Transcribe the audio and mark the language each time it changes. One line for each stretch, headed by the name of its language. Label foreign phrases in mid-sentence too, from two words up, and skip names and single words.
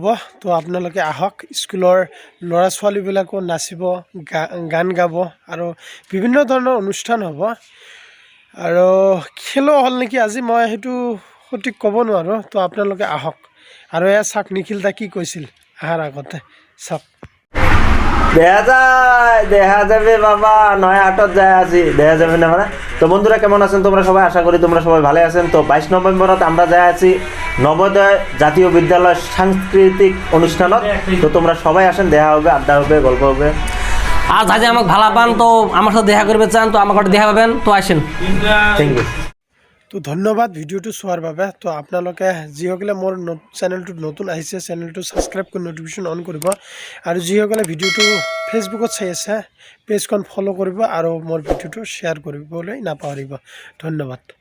Assamese: তো আপোনালোকে আহক, স্কুলৰ ল'ৰা ছোৱালীবিলাকো নাচিব, গান গাব আৰু বিভিন্ন ধৰণৰ অনুষ্ঠান হ'ব। আৰু খেলো হ'ল নেকি আজি, মই সেইটো সঠিক ক'ব নোৱাৰোঁ। তো আপোনালোকে আহক। আৰু এয়া চাওক নিখিল দা কি কৈছিল আহাৰ আগতে, চাওক।
Bangla: দেখা যাবে বাবা, নয়াহাটত যায় আজি, দেখা যাবে না মানে। তো বন্ধুরা কেমন আছেন তোমরা সবাই? আশা করি তোমরা সবাই ভালো আছেন। তো 22 নভেম্বরত আমরা যাই আছি নবোদয় জাতীয় বিদ্যালয় সাংস্কৃতিক অনুষ্ঠানত। তো তোমরা সবাই আসেন, দেখা হবে, আড্ডা হবে, গল্প হবে। আর যদি আমাকে ভালো পান তো আমার সাথে দেখা করবে চান তো আমার ঘরে দেখা পাবেন, তো আসেন।
English: thank you.
Assamese: তো ধন্যবাদ ভিডিওটো চোৱাৰ বাবে। তো আপোনালোকে যিসকলে মোৰ চেনেলটো নতুন আহিছে চেনেলটো ছাবস্ক্ৰাইব কৰি
English: notification on
Assamese: কৰিব, আৰু যিসকলে ভিডিওটো ফেচবুকত চাই আছে পেজখন ফ'ল' কৰিব, আৰু মোৰ ভিডিওটো শ্বেয়াৰ কৰিবলৈ নাপাহৰিব। ধন্যবাদ।